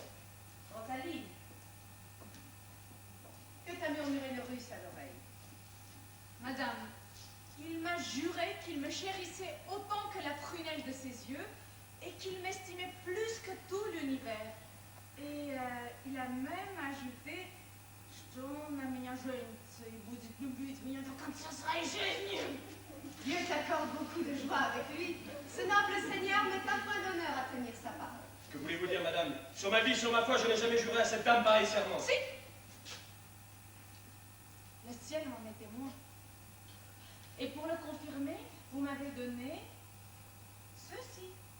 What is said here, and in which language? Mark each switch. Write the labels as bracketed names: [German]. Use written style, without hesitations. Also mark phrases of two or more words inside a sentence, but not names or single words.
[French] Rosalie, que t'a murmuré le russe à l'oreille? Madame, il m'a juré qu'il me chérissait autant que la prunelle de ses yeux et qu'il m'estimait plus que tout l'univers. Et il a même ajouté [Russian] «Что на меня женится и будет любить меня до конца своей жизни». [French] Dieu t'accorde beaucoup de joie avec lui. Ce noble seigneur met un point d'honneur à tenir sa parole. Que voulez-vous dire, madame? Sur ma vie, sur ma foi, je n'ai jamais juré à cette dame pareil serment. Si. Le ciel m'en est témoin. Et pour le confirmer, vous m'avez donné ceci.